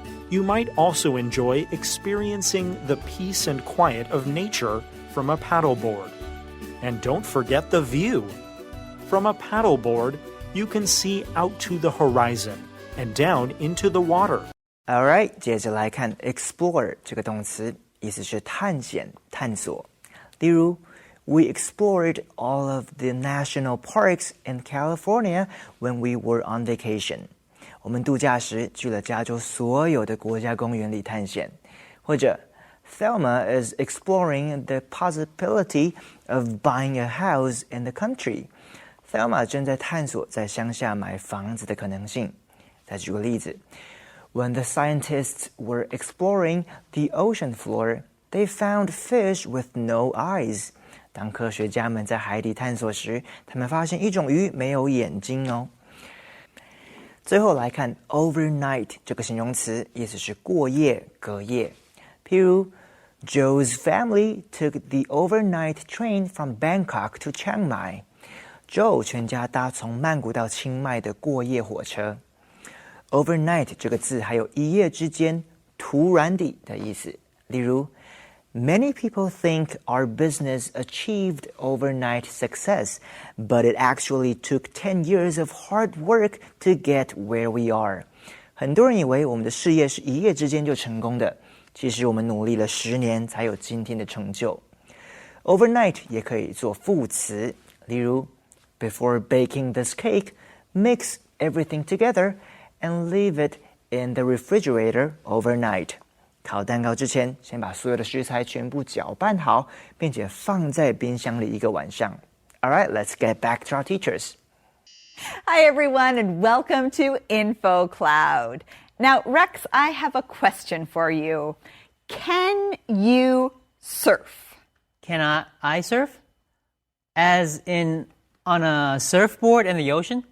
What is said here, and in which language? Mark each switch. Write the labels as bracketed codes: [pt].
[en] You might also enjoy experiencing the peace and quiet of nature from a paddleboard. And don't forget the view. From a paddleboard, you can see out to the horizon and down into the water. Alright, [zh] 接着来看 explore 这个动词，意思是探险、探索。例如 [en] We explored all of the national parks in California when we were on vacation. [zh] 我们度假时去了加州所有的国家公园里探险。或者 [en] Thelma is exploring the possibility of buying a house in the country. [zh] Thelma 正在探索在乡下买房子的可能性。再举个例子 [en] When the scientists were exploring the ocean floor, they found fish with no eyes. [zh] 当科学家们在海底探索时，他们发现一种鱼没有眼睛哦。最后来看 overnight 这个形容词，意思是过夜、隔夜。譬如 [en] Joe's family took the overnight train from Bangkok to Chiang Mai. [zh] Joe 全家搭从曼谷到清迈的过夜火车。 Overnight 这个字还有一夜之间、突然地的意思。例如 [en] Many people think our business achieved overnight success, but it actually took 10 years of hard work to get where we are. [zh] 很多人以为我们的事业是一夜之间就成功的，其实我们努力了10年才有今天的成就。 [en] Overnight [zh] 也可以做副词，例如 [en] Before baking this cake, mix everything together and leave it in the refrigerator overnight. [zh] 烤蛋糕之前，先把所有的食材全部搅拌好，并且放在冰箱里一个晚上。 [en] Alright, let's get back to our teachers. Hi, everyone, and welcome to Info Cloud. Now, Rex, I have a question for you. Can you surf? Can I surf? As in on a surfboard in the ocean?